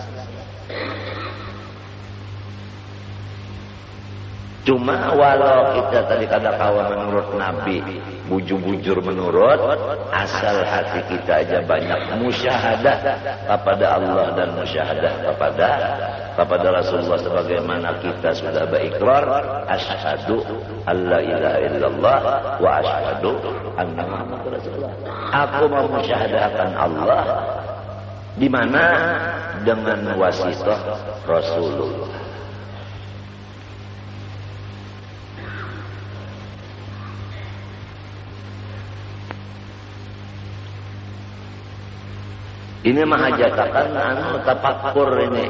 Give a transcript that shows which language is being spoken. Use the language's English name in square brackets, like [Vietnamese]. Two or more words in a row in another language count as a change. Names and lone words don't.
[Banjar] Cuma walau kita tadi kada kawa menurut Nabi, bujur-bujur menurut, asal hati kita aja banyak musyahadah kepada Allah dan musyahadah kepada Rasulullah, sebagaimana kita sudah berikrar [Arabic] أشهد أن لا إله إلا الله وأشهد أن محمدا رسول الله. [Banjar] Aku mau musyahadahkan Allah di mana dengan wasitah Rasulullah. Ini mahajatakan tapakur ini.